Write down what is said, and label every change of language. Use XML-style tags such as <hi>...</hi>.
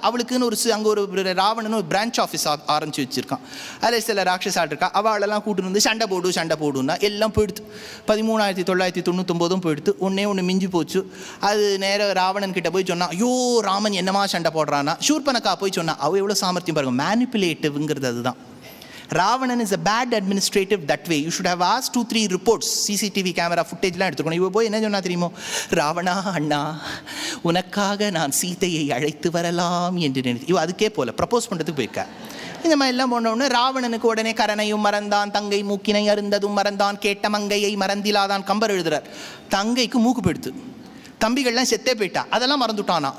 <ta>அவளுக்குன்னு அங்கே ஒரு ராவணன் ஒரு பிரான்ச் ஆஃபீஸ் ஆரம்பிச்சு வச்சிருக்கான். அதில் சில ராட்சசால் இருக்கா. அவளெல்லாம் கூட்டுன்னு வந்து சண்டை போடுன்னா எல்லாம் போயிடுத்து. 13,999 போயிடுத்து. ஒன்று மிஞ்சி போச்சு. அது நேர ராவணன் கிட்ட போய் சொன்னா, ஐயோ ராமன் என்னமா சண்டை போடுறான்னா. ஷூர்பனகா போய் சொன்னா, அவ எவ்வளோ சாமர்த்தியம் பாருங்க. மேனிப்புலேட்டிவ்ங்கிறது அதுதான்.</ta> <en>Ravanan is a bad administrative that way. You should have asked 2-3 reports.</en> <ta>CCTV camera footage-லாம் எடுத்துக்கணும். இவ போய் என்ன சொன்னா தெரியுமோ, ராவணா அண்ணா உனக்காக நான் சீதையை அழைத்து வரலாம் என்று நினைத்து இவ அதுக்கே போல ப்ரப்போஸ் பண்ணுறதுக்கு போயிருக்கா. இந்த மாதிரி எல்லாம் போனோடனே ராவணனுக்கு உடனே கரனையும் மறந்தான், தங்கை மூக்கினை அருந்ததும் மறந்தான், கேட்ட மங்கையை மறந்திலாதான் கம்பர் எழுதுறார். தங்கைக்கு மூக்கு போயிடுத்து, தம்பிகள்லாம் செத்தே போயிட்டா, அதெல்லாம் மறந்துட்டானா.</ta>